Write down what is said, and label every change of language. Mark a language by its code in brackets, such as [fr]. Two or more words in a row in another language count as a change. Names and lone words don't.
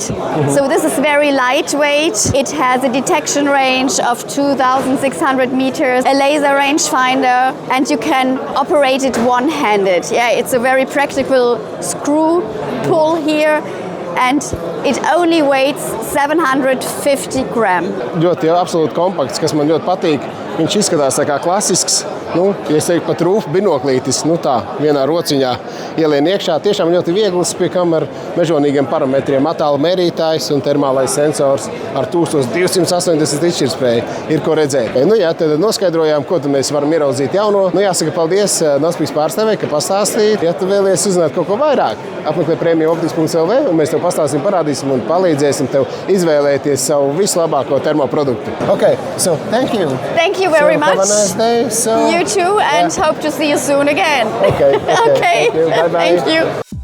[en] So this is very lightweight. It has a detection range of 2,600 meters, a laser rangefinder, and you can operate it one-handed. Yeah, it's a very practical screw pull here. And it only weighs 750 grams. [lv] Ļoti absolūti kompakts, kas man ļoti patīk. Viņš izskatās tā kā klasisks, nu, ja es teiktu pat rūfu binoklītis, nu tā, vienā rociņā ielien iekšā. Tiešām ļoti viegls pie kam ar mežonīgiem parametriem. Attālu mērītājs un termālais sensors ar 1280 izšķirtspēju. Ir ko redzēt. Nu jā, tad noskaidrojām, ko tad mēs varam ieraudzīt jauno. Nu jāsaka paldies Nospīks pārstāvē, ka pastāstīja. Ja tu vēlies uzzināt kaut ko vairāk, apmeklē premiumoptics.lv un mēs tev pastāstīsim, parādīsim un palīdzēsim tev izvēlēties savu vislabāko termoproduktu. [en] Okay, so thank you. Thank you very much. Have a nice day. You too, and hope to see you soon again. Okay. Okay. Thank you. Bye-bye. Thank you.